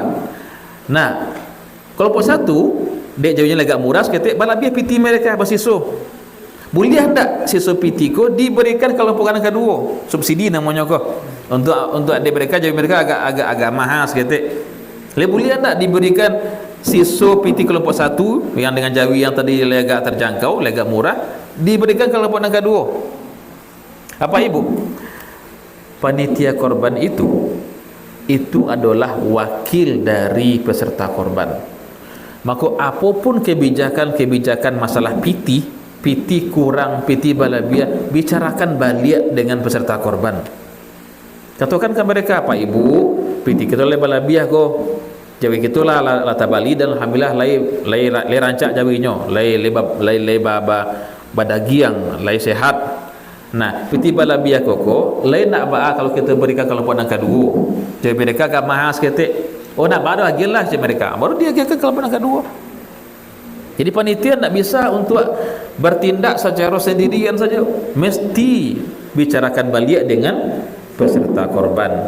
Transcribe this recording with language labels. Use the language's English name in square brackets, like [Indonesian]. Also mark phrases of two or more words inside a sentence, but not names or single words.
[Minangkabau] Nah, kelompok 1 dek jawinya agak murah sikit, balabih piti mereka bersiso. Boleh tak sisa piti ko diberikan kelompok yang kedua, subsidi namanya ko. [Indonesian] Untuk adik mereka jawi mereka agak mahal sikit. Boleh tak diberikan sisa piti kelompok 1 yang dengan jawi yang tadi agak terjangkau, agak murah, diberikan kelompok yang kedua. Apa Ibu? Panitia korban itu adalah wakil dari peserta korban. Maka apapun kebijakan masalah [Minangkabau] piti kurang, piti balabiah, [Indonesian] bicarakan balik dengan peserta korban. [Minangkabau] Katakan ke mereka, Pak Ibu, piti kita oleh balabiah ko, jawi kita lah tabali dan alhamdulillah lai rancak jawinya, lai badagiang, lai sehat. Nah, piti balabiah koko, lai nak ba kalau kita berikan kelompok yang kedua. [Indonesian] Jawi mereka agak mahal sikit. Oh nak baru agilah je mereka. Baru dia agak kelompok yang kedua. Jadi panitia tak bisa untuk bertindak secara sendirian saja, mesti bicarakan balik dengan peserta korban.